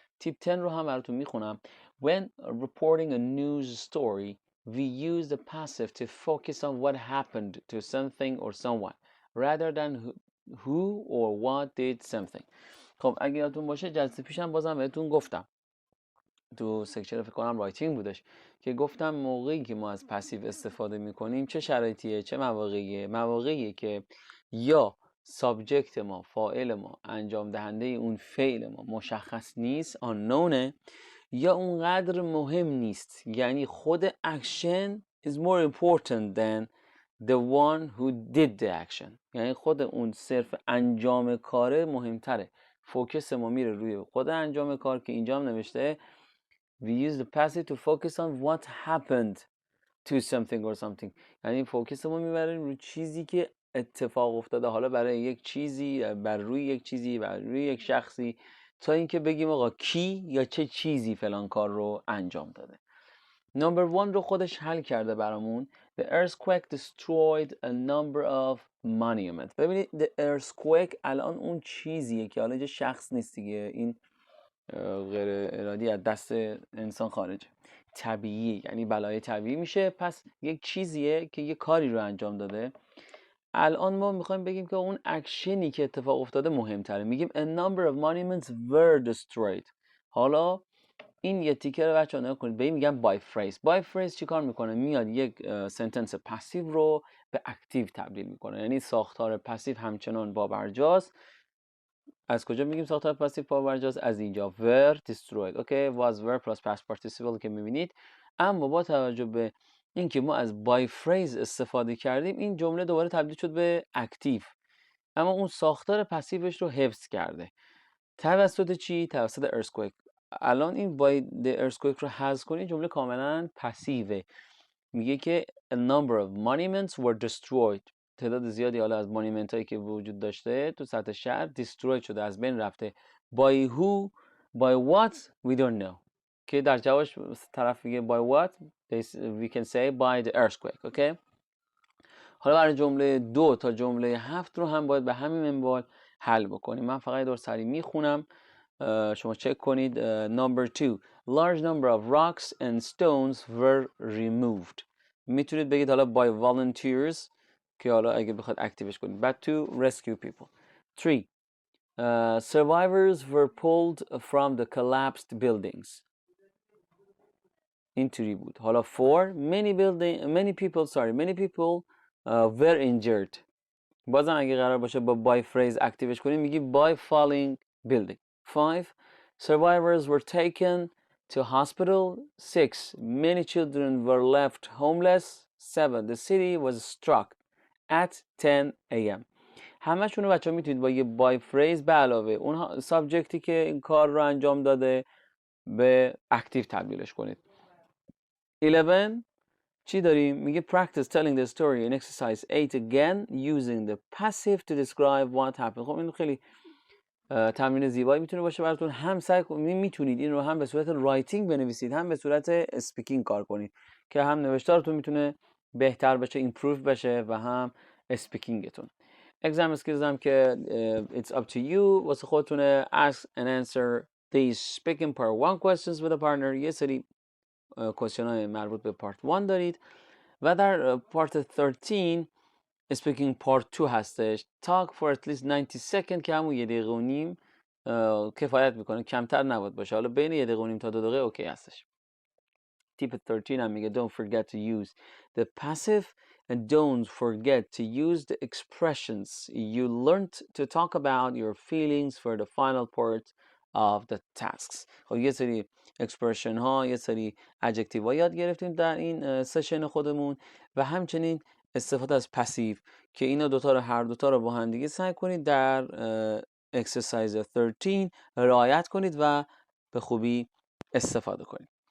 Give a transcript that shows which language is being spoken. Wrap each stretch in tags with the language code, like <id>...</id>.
<fa>تیپ 10 رو هم براتون میخونم.</fa> <en>When reporting a news story, we use the passive to focus on what happened to something or someone rather than who or what did something.</en> <fa>خب اگه یادتون باشه جلسه پیشم بازم بهتون گفتم تو سکشن فکر کنم رایتینگ بودش که گفتم موقعی که ما از پسیو استفاده میکنیم چه شرایطیه، چه مواقعیه که یا سابجکت ما، فاعل ما، انجام دهنده اون فعل ما مشخص نیست، unknown، یا اونقدر مهم نیست. یعنی خود</fa> <en>action is more important than the one who did the action.</en> <fa>یعنی خود اون صرف انجام کاره مهمتره. فوکس ما میره روی خود انجام کار که اینجا هم نوشته</fa> <en>we use the passive to focus on what happened to something or something.</en> <fa>یعنی فوکس ما میبره روی چیزی که اتفاق افتاده، حالا برای یک چیزی، بر روی یک چیزی، بر روی یک شخصی، تا اینکه بگیم آقا کی یا چه چیزی فلان کار رو انجام داده. نمبر 1 رو خودش حل کرده برامون.</fa> <en>The earthquake destroyed a number of monuments.</en> <fa>ببینید</fa> <en>the earthquake</en> <fa>الان اون چیزیه که حالا اینجا شخص نیست دیگه، این غیر ارادی از دست انسان خارجه، طبیعی، یعنی بلای طبیعی میشه. پس یک چیزیه که یه کاری رو انجام داده. الان ما میخوایم بگیم که اون اکشنی که اتفاق افتاده مهمتره. میگیم</fa> <en>a number of monuments were destroyed.</en> <fa>حالا این یه تیکه رو بچه‌ها نگاه کنید، به این میگن by phrase. by phrase چی کار میکنه؟ میاد یک سنتنس پسیو رو به اکتیو تبدیل میکنه. یعنی ساختار پسیو همچنان پابرجاست. از کجا میگیم ساختار پسیو پابرجاست؟ از اینجا</fa> <en>were destroyed. Okay, was were plus past participle</en> <fa>که میبینید. اما با توجه به اینکه ما از by phrase استفاده کردیم، این جمله دوباره تبدیل شد به اکتیو، اما اون ساختار پسیوش رو حفظ کرده. توسط چی؟ توسط earthquake. الان این</fa> <en>by the earthquake</en> <fa>رو حذف کنید جمله کاملا پسیوه. میگه که</fa> <en>a number of monuments were destroyed.</en> <fa>تعداد زیادی حالا از مانیمنت هایی که وجود داشته تو سطح شهر destroyed شده، از بین رفته.</fa> <en>by who by what we don't know.</en> <fa>که در جوابش طرف میگه</fa> <en>by what we can say by the earthquake. okay.</en> <fa>حالا برای جمله 2 تا جمله 7 رو هم باید به همین منوال حل بکنیم. من فقط دور سری میخونم، شما چک کنید.</fa> <en>number 2 large number of rocks and stones were removed.</en> <fa>میتونید بگید حالا</fa> <en>by volunteers</en> <fa>که حالا اگه بخواد اکتیوش کنید.</fa> <en>but to rescue people. 3 survivors were pulled from the collapsed buildings.</en> <fa>اینطوری بود. حالا</fa> <en>4 many people were injured.</en> <fa>بازم اگه قرار باشه با by phrase اکتیوش کنیم میگی</fa> <en>by falling building. 5 survivors were taken to hospital. 6 many children were left homeless. 7 the city was struck at 10 a.m.</en> <fa>همشون رو بچه‌ها میتونید با یه by phrase به علاوه اون سابجکتی که این کار رو انجام داده به اکتیو تبدیلش کنید.</fa> <en>11</en> <fa>چی داریم؟ میگه</fa> <en>practice telling the story in exercise 8 again using the passive to describe what happened.</en> <fa>خب این خیلی تمرین زیبایی میتونه باشه براتون. هم سعی کنید میتونید این رو هم به صورت رایتینگ بنویسید هم به صورت اسپیکینگ کار کنید که هم نوشتارتون میتونه بهتر بشه، ایمپروو بشه و هم اسپیکینگتون.</fa> <en>exam skills</en> <fa>هم که</fa> <en>it's up to you</en> <fa>واسه خودتونه.</fa> <en>ask and answer these speaking part 1 questions with a partner.</en> <fa>یه سری کوشن های مربوط به پارت 1 دارید و در پارت 13</fa> <en>speaking part 2</en> <fa>هستش.</fa> <en>talk for at least 90 seconds</en> <fa>که همون 1 دقیقه و نیم کفایت میکنه، کمتر نباید باشه. حالا بین 1 دقیقه و نیم تا 2 دقیقه اوکی هستش.</fa> <en>tip 13</en> <fa>هم میگه</fa> <en>don't forget to use the passive and don't forget to use the expressions you learned to talk about your feelings for the final part of the tasks.</en> <fa>خب یه سری اکسپرشن ها، یه سری ادجکتیو ها یاد گرفتیم در این سشن خودمون و همچنین استفاده از پسیو که اینا هر دوتا رو با هم دیگه سعی کنید در اکسرسایز 13 رعایت کنید و به خوبی استفاده کنید.</fa>